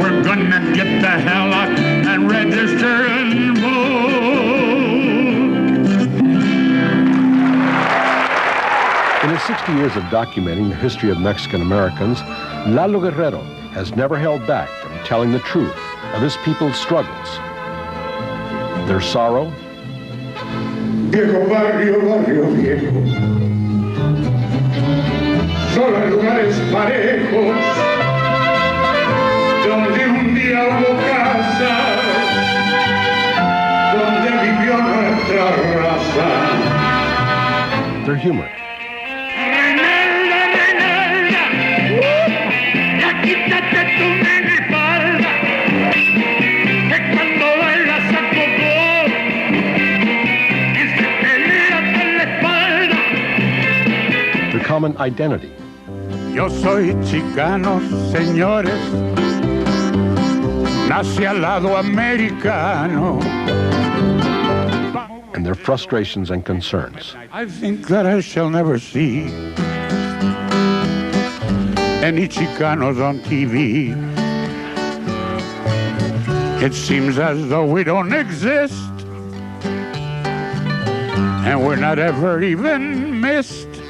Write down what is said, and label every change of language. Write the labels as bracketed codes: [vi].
[en] We're gonna get the hell out and register and vote. In his 60 years of documenting the history of Mexican Americans, Lalo Guerrero has never held back from telling the truth of his people's struggles, their sorrow, [es] Viejo barrio, barrio viejo, solo en lugares parejos, donde un día hubo casa, donde vivió nuestra raza. [en] their humor. [es] Reinalda, Reinalda, ya quítate tu minifalda, que cuando bailas a coco, y se te levanta la espalda. [en] Their common identity, [es] Yo soy chicano, señores, nací al lado americano. [en] and their frustrations and concerns. I think that I shall never see any Chicanos on TV. It seems as though we don't exist, and we're not ever even missed.